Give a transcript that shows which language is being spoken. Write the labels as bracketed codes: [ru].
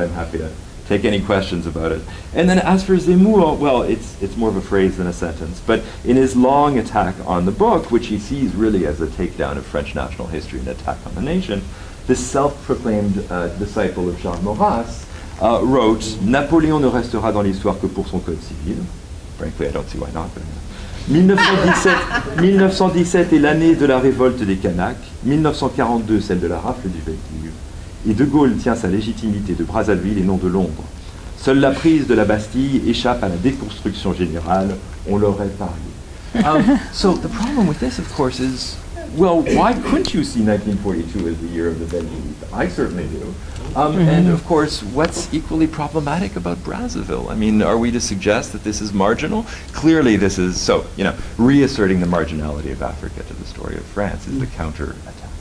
[en] I'm happy to take any questions about it. And then as for Zemmour, well, it's more of a phrase than a sentence, but in his long attack on the book, which he sees really as a takedown of French national history, an attack on the nation, this self-proclaimed disciple of Charles Maurras wrote, [fr] Napoléon ne restera dans l'histoire que pour son code civil. [en] Frankly, I don't see why not. [fr] But 1917 est l'année de la révolte des Kanaks, 1942 celle de la rafle du Veldiv. Et De Gaulle tient sa légitimité de Brazzaville et non de Londres. Seule la prise de la Bastille échappe à la déconstruction générale, on l'aurait parié. [en] So the problem with this, of course, is, well, why couldn't you see 1942 as the year of the Veldiv? I certainly do. And of course, what's equally problematic about Brazzaville? I mean, are we to suggest that this is marginal? Clearly this is, so, reasserting the marginality of Africa to the story of France is the counter-attack.